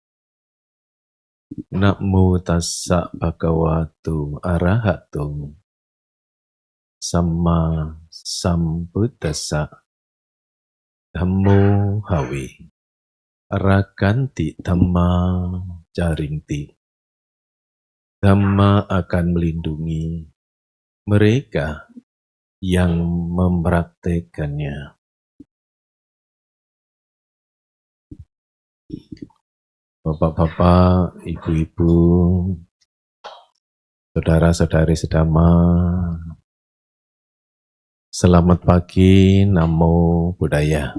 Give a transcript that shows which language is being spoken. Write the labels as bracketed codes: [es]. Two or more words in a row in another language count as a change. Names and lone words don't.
[pi] Namo tassa bhagavato arahato samma sambuddhassa. Dhammo hawe raganti dhamma caringti. [id] Dhamma akan melindungi mereka yang mempraktekannya. Bapak-bapak, ibu-ibu, saudara-saudari sedama, selamat pagi, [pi] Namo Buddhaya.